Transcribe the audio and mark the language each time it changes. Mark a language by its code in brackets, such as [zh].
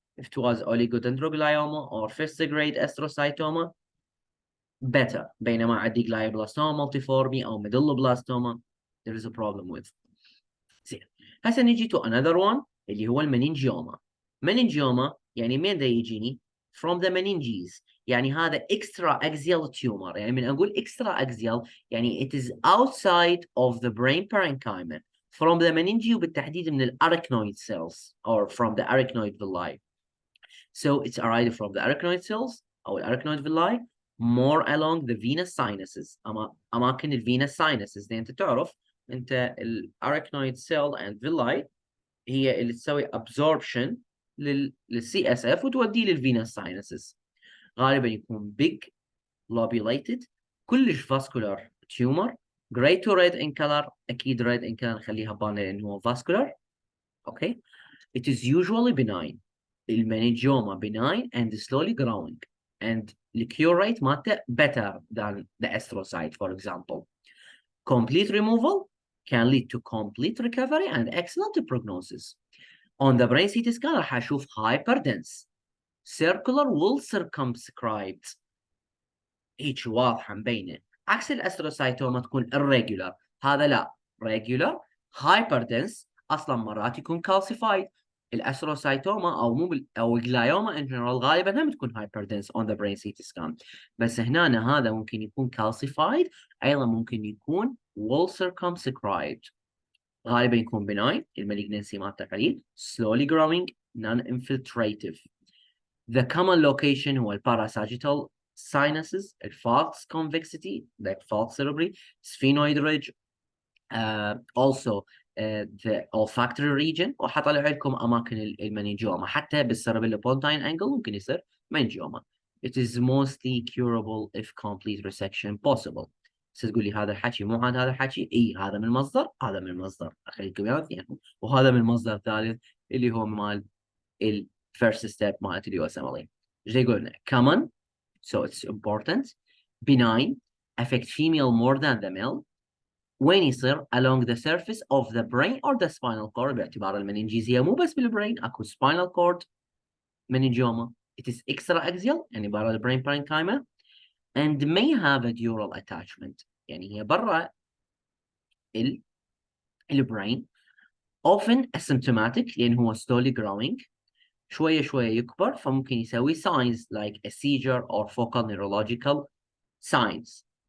[en] If it was oligodendroglioma or first grade astrocytoma, better. [ar] بينما عندي [en] glioblastoma multiforme أو medulloblastoma, there is a problem with. [ar] زين. هسه نجي [en] to another one [ar] اللي هو المننجيوما. مننجيوما يعني مين دا يجيني؟ [en] From the meninges. [ar] يعني هذا [en] extra axial tumor. [ar] يعني من أقول [en] extra axial يعني it is outside of the brain parenchyma. From the meninge [ar] وبالتحديد من [en] arachnoid cells or from the arachnoid villi. So it's either from the arachnoid cells أو arachnoid villi more along the venous sinuses. [ar] أماكن venous sinuses. دي أنت تعرف أنت arachnoid cell and villi هي اللي تسوي [en] absorption CSF [ar] وتوديه venous sinuses. غالبا يكون [en] big lobulated كلش vascular tumor gray to red in color. [ar] أكيد [en] red in color [ar] نخليها بالنا لأنه هو vascular. [en] Okay. It is usually benign. المننجيوما benign and slowly growing, and the cure rate مالته better than the astrocyte, for example. Complete removal can lead to complete recovery and excellent prognosis. On the brain CT scan [ar] راح أشوف [en] hyperdense circular wall circumscribed [ar] هيك واضحة مبينة. عكس الأستروسايتوما تكون irregular. هذا لا regular hyperdense أصلا مرات يكون calcified. الأستروسايتوما أو الجلايوما [en] in general [ar] غالبا هم تكون [en] hyperdense on the brain CT scan. [ar] بس هنا هذا ممكن يكون calcified أيضا ممكن يكون [en] wall circumscribed. [ar] غالبا يكون benign المالجنسي مالته قليل [en] slowly growing non-infiltrative. The common location هو parasagittal sinuses, false convexity, like false cerebri, sphenoid ridge, also the olfactory region. [ar] وحطلع لكم أماكن المننجيوما حتى بالcerebellopontine angle ممكن يصير مننجيوما. [en] It is mostly curable if complete resection possible. [ar] تقول لي هذا الحكي مو هذا الحكي؟ اي هذا من مصدر، هذا من مصدر، اخليكم اياه اثنين، وهذا من مصدر ثالث اللي هو مال [en] first step [ar] مالت اليو اس ام ال اي. ايش يقول لنا؟ [en] common, so it's important, benign, affect female more than the male. [ar] وين يصير؟ [en] along the surface of the brain or the spinal cord. [ar] باعتبار المننجيز هي مو بس بالبرين، اكو [en] spinal cord meningioma. It is extraaxial [ar] يعني برا البرين [en] parenchyma and may have a dural attachment. [ar] يعني هي برا البرين [en] often asymptomatic لأن هو slowly growing [ar] شوية شوية يكبر فممكن يسوي [en] signs like a seizure or focal neurological signs.